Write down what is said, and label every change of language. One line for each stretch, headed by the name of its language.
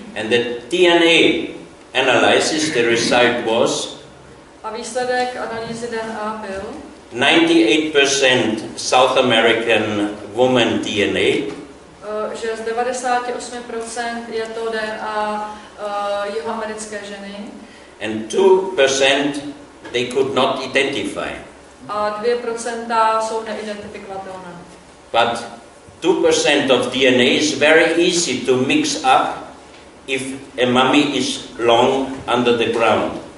English: And the DNA analysis, the result was
Czech: A výsledek analýzy DNA byl
English: 98% South American woman DNA.
Czech: Že z 98% je to DNA jihoamerické ženy.
English: And 2% they could not identify.
Czech: A 2% jsou neidentifikovatelné.
English: But 2% of DNA is very easy to mix up if a mummy is long under the ground.